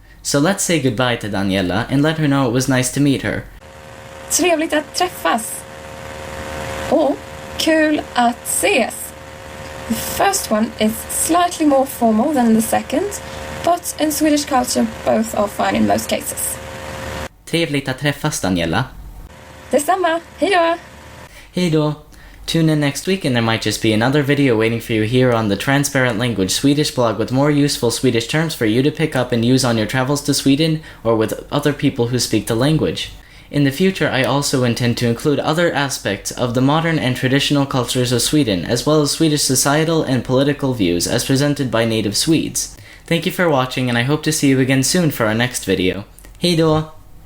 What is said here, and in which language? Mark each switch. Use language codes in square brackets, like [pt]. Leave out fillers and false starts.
[en] So let's say goodbye to Daniela and let her know it was nice to meet her. [sv] Trevligt att träffas. Och kul att ses. [en] The first one is slightly more formal than the second, but in Swedish culture both are fine in most cases. [sv] Trevligt att träffas, Daniela. Detsamma, hejdå! Hejdå! [en] Tune in next week and there might just be another video waiting for you here on the Transparent Language Swedish blog with more useful Swedish terms for you to pick up and use on your travels to Sweden or with other people who speak the language. In the future, I also intend to include other aspects of the modern and traditional cultures of Sweden, as well as Swedish societal and political views as presented by native Swedes. Thank you for watching, and I hope to see you again soon for our next video. [sv] Hejdå!